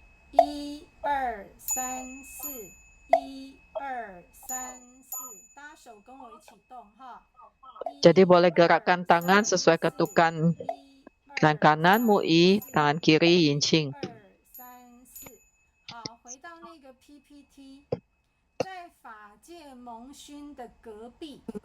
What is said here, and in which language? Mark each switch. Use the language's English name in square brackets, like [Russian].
[Chinese] 3、4 ， [English] sorry， [Chinese] 1、2、3、4， 1、2、3、4，大家手跟我一起动哈。 [Indonesian] Jadi boleh gerakkan tangan sesuai ketukan. Tangan kanan mui, tangan kiri yincing. [Chinese] 2、3、4， 好，回到那个 PPT， 在法界蒙熏的隔壁。